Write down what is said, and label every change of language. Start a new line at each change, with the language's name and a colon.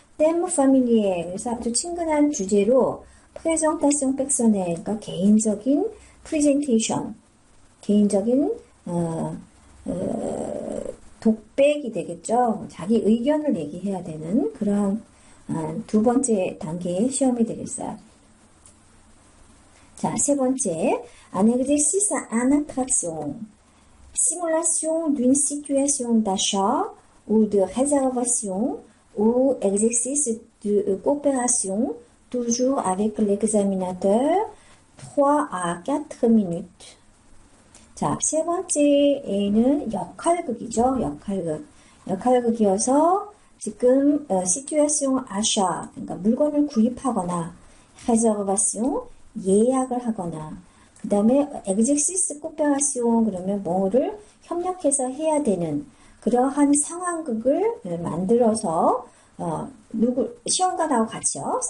French: thème familier,
Korean: 그래서 아주 친근한 주제로
French: présentation personnelle,
Korean: 그러니까 개인적인 프레젠테이션, 개인적인 독백이 되겠죠. 자기 의견을 얘기해야 되는 그런 두 번째 단계의 시험이 되겠어요. 자, 세 번째,
French: un exercice en interaction, simulation d'une situation d'achat ou de réservation ou exercice de coopération, toujours avec l'examinateur, 3 à 4 minutes.
Korean: 자, 세 번째에는 역할극이죠. 역할극이어서 지금
French: situation achat,
Korean: 그러니까 물건을 구입하거나 réservation, 예약을 하거나 그 다음에
French: exercice coopération,
Korean: 그러면 뭐를 협력해서 해야 되는 그러한 상황극을 만들어서 시험관하고 같이요.